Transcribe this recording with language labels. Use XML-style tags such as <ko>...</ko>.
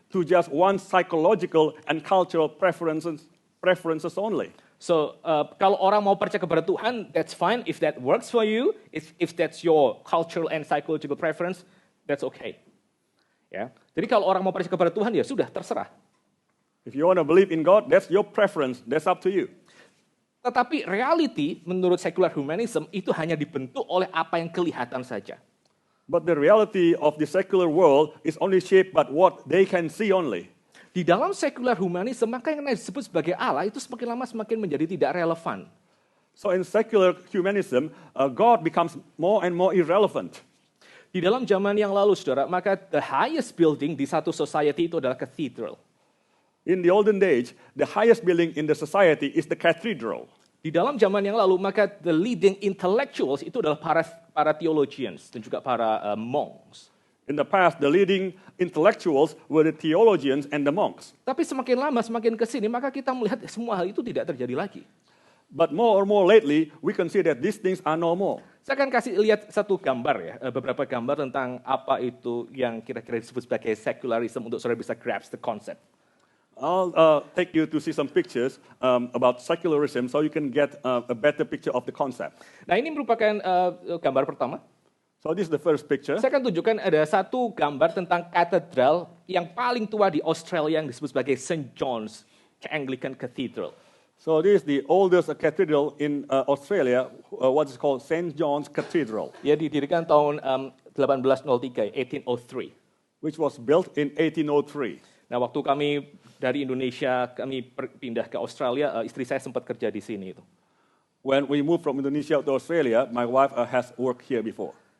<en>to just one psychological and cultural preferences only.</en> <id>So, kalau orang mau percaya kepada Tuhan,</id> <en>that's fine. If that works for you, if that's your cultural and psychological preference, that's okay.</en> <id>Ya. Jadi kalau orang mau percaya kepada Tuhan, ya sudah, terserah.</id> <en>If you want to believe in God, that's your preference. That's up to you.</en> <id>Tetapi reality menurut secular humanism itu hanya dibentuk oleh apa yang kelihatan saja.</id> <en>But the reality of the secular world is only shaped by what they can see only.</en> <id>Di dalam secular humanism, maka yang disebut sebagai Allah itu semakin lama semakin menjadi tidak relevan.</id> <en>So in secular humanism, God becomes more and more irrelevant.</en> <id>Di dalam zaman yang lalu, saudara, maka</id> <en>the highest building</en> <id>di satu society itu adalah cathedral.</id> <en>In the olden days, the highest building in the society is the cathedral.</en> <id>Di dalam zaman yang lalu, maka</id> <en>the leading intellectuals</en> <id>itu adalah para theologians dan juga para monks.</id> <en>In the past, the leading intellectuals were the theologians and the monks.</en> <id>Tapi semakin lama, semakin ke sini, maka kita melihat semua hal itu tidak terjadi lagi.</id> <en>But more and more lately, we can see that these things are no more.</en> <id>Saya akan kasih lihat satu gambar ya, beberapa gambar tentang apa itu yang kira-kira disebut sebagai secularism untuk saudara bisa</id> <en>grasp the concept. I'll take you to see some pictures about secularism so you can get a better picture of the concept.</en> <id>Nah, ini merupakan gambar pertama.</id> <en>So this is the first picture.</en> <id>Saya akan tunjukkan ada satu gambar tentang katedral yang paling tua di Australia yang disebut sebagai St.</id> <en>John's Anglican Cathedral. So this is the oldest cathedral in Australia, what is called St. John's Cathedral.</en> <id>Ya, didirikan tahun 1803, 1803.</id> <en>Which was built in 1803.</en> <id>Nah, waktu kami dari Indonesia, kami pindah ke Australia, istri saya sempat kerja di sini itu.</id> <en>When we moved from Indonesia to Australia, my wife has worked here before.</en>